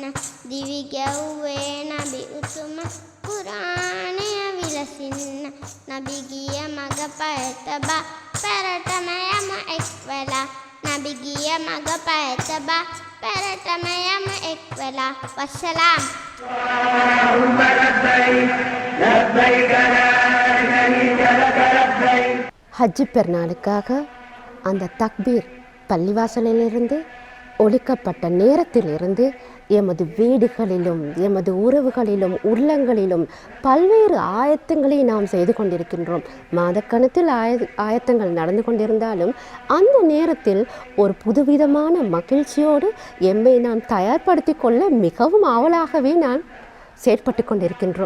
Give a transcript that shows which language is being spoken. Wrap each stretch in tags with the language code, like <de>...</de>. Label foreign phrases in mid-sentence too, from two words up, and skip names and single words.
<si>දිවි ගැව්වේ නබි උතුමා කුර්ආනය විලසින්න. නබි ගිය මග පය තබා පෙරටම යමු එක් වෙලා නබි ගිය මඟ පයතබා පෙරටම යමු එක් වෙලා වස්සලාම්</si> <ar>اللهم لبيك لبيك لا شريك لك لبيك.</ar> <ta>ஹஜ்ஜி பெருநாளுக்காக அந்த தக்பீர் பள்ளிவாசலிலிருந்து ஒலிக்கப்பட்ட நேரத்திலிருந்து எமது வீடுகளிலும் எமது உறவுகளிலும் உள்ளங்களிலும் பல்வேறு ஆயத்தங்களை நாம் செய்து கொண்டிருக்கின்றோம். மாதக்கணக்கில் ஆயத்தங்கள் நடந்து கொண்டிருந்தாலும் அந்த நேரத்தில் ஒரு புதுவிதமான மகிழ்ச்சியோடு எம்மை நாம் தயார்படுத்தி கொள்ள மிகவும் ஆவலாகவே நான் செயற்பட்டு கொண்டிருக்கின்றோம்.</ta>